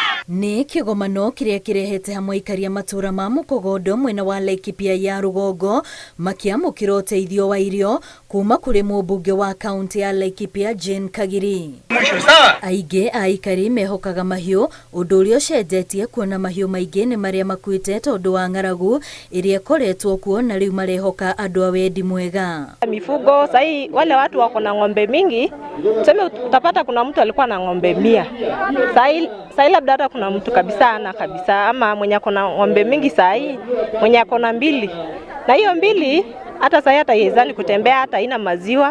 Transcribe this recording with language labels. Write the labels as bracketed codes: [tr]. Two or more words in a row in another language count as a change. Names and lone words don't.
[ki] Ni kigomano kiria kirehete hamwe ikaria matura ma Mukogodo mwena wa Laikipia ya Rugongo makiamukira uteithio wa irio kuma kuri mũmbunge wa kaunti ya Laikipia Jane Kagiri. Aingĩ a ikari mehokaga mahiũ ũndũ ũrĩa ũcenjetie kuona mahiũ maingĩ nĩ marĩa makuĩte tondũ wa ng'aragu iria koretwo kuo na rĩu marehoka andũ a wendi mwega. [sw] Mifugo sahi wale watu wako na ng'ombe mingi, tuseme utapata kuna mtu alikuwa na ng'ombe 100. Sahi labda hata kuna mtu kabisa ama mwenye ako na ng'ombe mingi sahi mwenye ako na 2. Na hiyo 2 hata sahi hata yezani kutembea hata ina maziwa.